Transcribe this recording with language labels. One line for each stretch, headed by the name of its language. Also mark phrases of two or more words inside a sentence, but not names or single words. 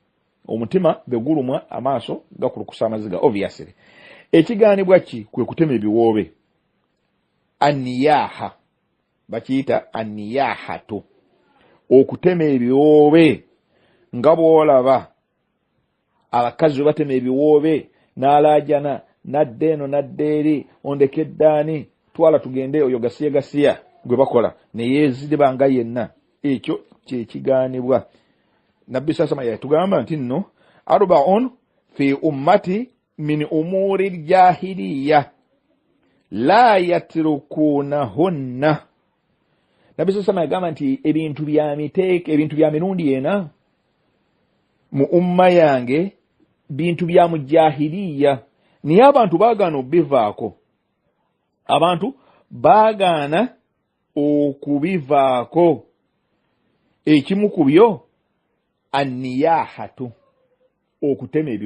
Ganda: Obviously ekigaanibwa ki kwe kutema ebiwoobe, aniyaha bakiyita aniyahatu, okutema ebiwoobe nga bw'olaba abakazi bwe batema ebiwoobe n'alaajana nadde eno nadde eri ondeke eddaani twala tugende oyo gasiya gwe bakola ne yeeziba nga yenna, ekyo kye kigaanibwa. Nabbi sasama yatugamba nti nno
Arabic: أربع في أمتي من أمر الجاهلية لا يتركونهن,
Ganda: nabbi
Arabic: صلى الله عليه وسلم
Ganda: yagamba nti ebintu bya miteeka ebintu bya mirundi ena mu umma yange bintu bya mujahiliya niye abantu baagaana okubivaako abantu baagaana okubivaako ekimu ku byo anniyahatu okutema